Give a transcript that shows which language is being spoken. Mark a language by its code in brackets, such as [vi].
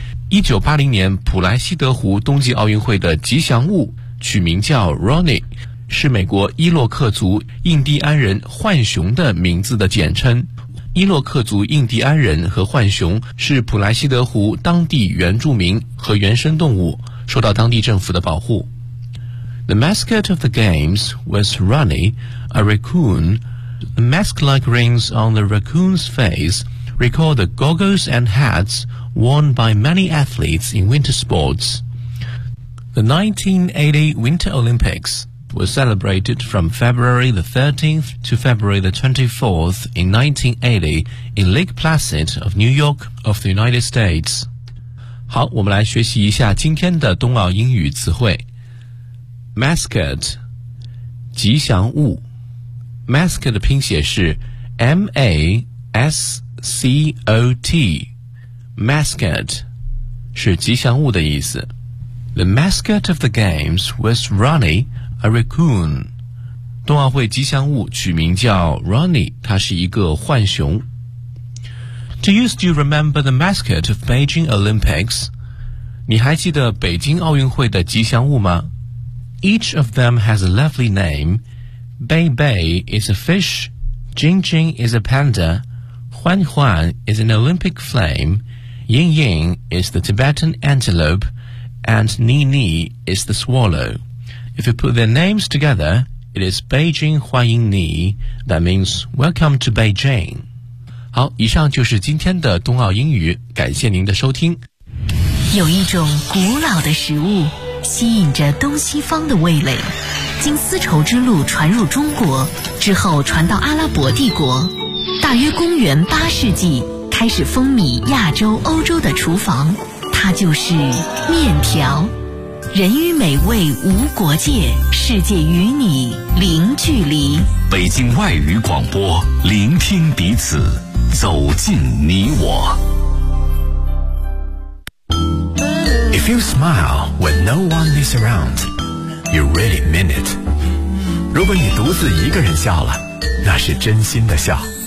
[zh] 1980年普莱西德湖冬季奥运会的吉祥物取名叫 Ronnie， 是美国伊洛克族印第安人浣熊的名字的简称。伊洛克族印第安人和浣熊是普莱西德湖当地原住民和原生动物，受到当地政府的保护。 [en] The mascot of the games was Ronnie, a raccoon. The mask-like rings on the raccoon's face recall the goggles and hats worn by many athletes in winter sports. The 1980 Winter Olympics was celebrated from February the 13th to February the 24th in 1980 in Lake Placid of New York of the United States. [zh] 好，我们来学习一下今天的冬奥英语词汇。 Mascot, 吉祥物。Mascot 的拼写是 M-A-S-C-O-T。 Mascot, 是吉祥物的意思。 [en] The mascot of the games was Ronnie,A raccoon. [zh] 冬奥会吉祥物取名叫 Ronnie, 他是一个浣熊。 [en] Do you still remember the mascot of Beijing Olympics? [zh] 你还记得北京奥运会的吉祥物吗？ [en] Each of them has a lovely name. Bei Bei is a fish. Jing Jing is a panda. Huan Huan is an Olympic flame. Ying Ying is the Tibetan antelope. And Ni Ni is the swallow. If you put their names together, it is Beijing Huaying Ni. That means welcome to Beijing. [zh] 好，以上就是今天的冬奥英语，感谢您的收听。有一种古老的食物吸引着东西方的味蕾，经丝绸之路传入中国之后传到阿拉伯帝国，大约公元八世纪开始风靡亚洲欧洲的厨房，它就是面条。人与美味无国界，世界与你零距离。北京外语广播，聆听彼此，走进你我。 [en] If you smile when no one is around, you really mean it. [zh] 如果你独自一个人笑了，那是真心的笑。